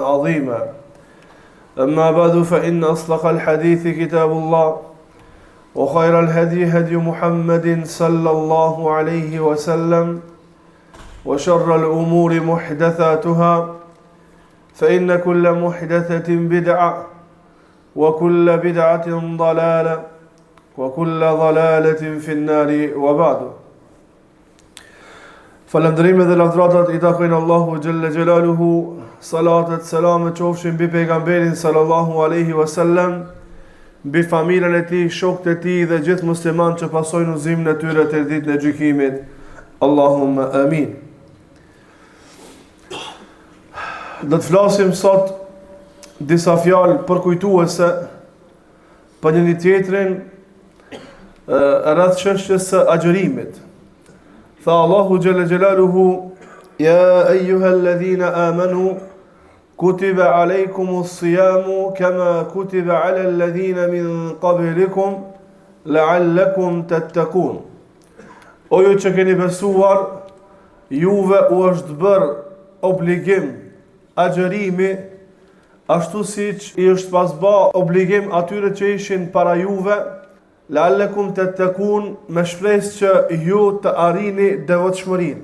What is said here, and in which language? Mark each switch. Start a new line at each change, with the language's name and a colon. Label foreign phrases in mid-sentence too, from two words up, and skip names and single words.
Arabic: عظيما أما بعد فإن أصدق الحديث كتاب الله وخير الهدي هدي محمد صلى الله عليه وسلم وشر الأمور محدثاتها فإن كل محدثة بدعة وكل بدعة ضلالة وكل ضلالة في النار وبعد.
Albanian: Falëndërime dhe lavdratat I takojnë Allahu
Arabic: جل جلاله,
Albanian: salatet, selamet qofshin mbi pejgamberin
Arabic: صلى الله عليه وسلم,
Albanian: mbi familjen e tij, shokët e tij dhe gjithë muslimanë që pasojnë udhëzimin e tyre të ditën e gjykimit.
Arabic: اللهم آمين.
Albanian: Do të flasim sot disa fjalë përkujtuese për njëri tjetrin rreth çështjes së agjërimit.
Arabic: Tha الله جل جلاله يا أيها الذين آمنوا كتب عليكم الصيام كما كتب على الذين من قبلكم لعلكم تتقون.
Albanian: O ju që keni besuar, juve u është bërë obligim agjërimi, ashtu siç I është pas bë obligim atyre që ishin para juve,
Arabic: لعلكم تتقون,
Albanian: me shpresë që ju të arrini devotshmërinë.